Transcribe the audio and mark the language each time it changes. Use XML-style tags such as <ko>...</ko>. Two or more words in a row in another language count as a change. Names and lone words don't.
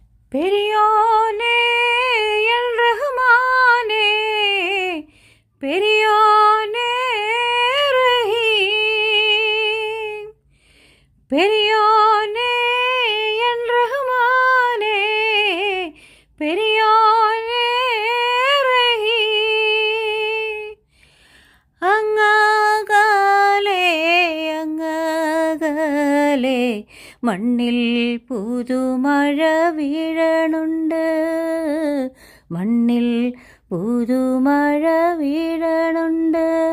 <ta>பெரியோனே எல் ரஹ்மானே, பெரியோனே ரஹீம், பெரியோனே எல் ரஹ்மானே, பெரியோனே ரஹீம்.</ta> <ml>അങ്ങകലെ അങ്ങകലെ മണ്ണിൽ പുതുമഴ വീഴണുണ്ട്, മണ്ണിൽ പുതുമഴ വീഴണുണ്ട്.</ml>